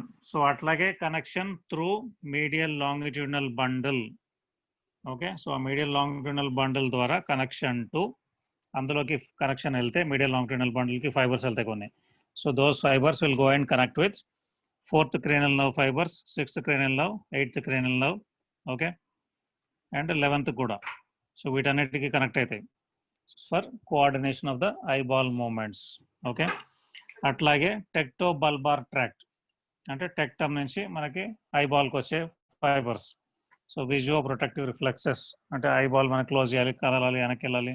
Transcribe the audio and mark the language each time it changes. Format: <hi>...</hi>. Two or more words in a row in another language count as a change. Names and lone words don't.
<en>సో అట్లాగే connection through medial longitudinal bundle. okay, so ఆ medial longitudinal bundle ద్వారా connection to,</en> <te>అందులోకి కనెక్షన్ వెళ్తే</te> <en>medial longitudinal bundleకి fibers</en> <te>వెళ్తాయి కొన్ని.</te> <en>so those fibers will go and connect with 4th cranial nerve fibers, 6th cranial nerve, 8th cranial nerve, okay, and 11th కూడా. సో</en> <te>వీటన్నిటికీ కనెక్ట్ అవుతాయి</te> <en>for coordination of the eyeball movements. ఓకే, అట్లాగే tectobulbar tract అంటే టెక్టమ్</en> <te>నుంచి మనకి</te> <en>ఐబాల్కి వచ్చే ఫైబర్స్. so visuo protective reflexes</en> <te>అంటే ఐబాల్ మనకి క్లోజ్ చేయాలి, కదలాలి, వెనక్కి వెళ్ళాలి.</te>